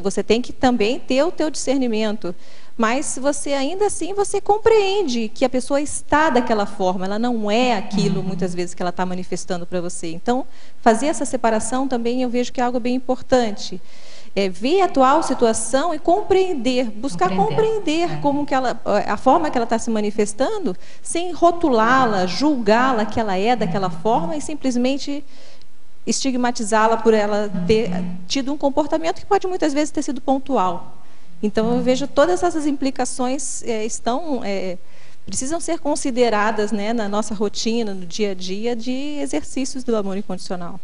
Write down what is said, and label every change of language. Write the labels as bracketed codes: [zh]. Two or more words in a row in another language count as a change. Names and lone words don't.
[pt] Você tem que também ter o teu discernimento. Mas se você ainda assim, você compreende que a pessoa está daquela forma, ela não é aquilo muitas vezes que ela está manifestando para você. Então, fazer essa separação também eu vejo que é algo bem importante. ver a atual situação e compreender, buscar compreender como que ela, a forma que ela está se manifestando, sem rotulá-la, julgá-la que ela é daquela forma e simplesmente estigmatizá-la por ela ter tido um comportamento que pode muitas vezes ter sido pontual. Então eu vejo todas essas implicações precisam ser consideradas, né, na nossa rotina, no dia a dia, de exercícios do amor incondicional.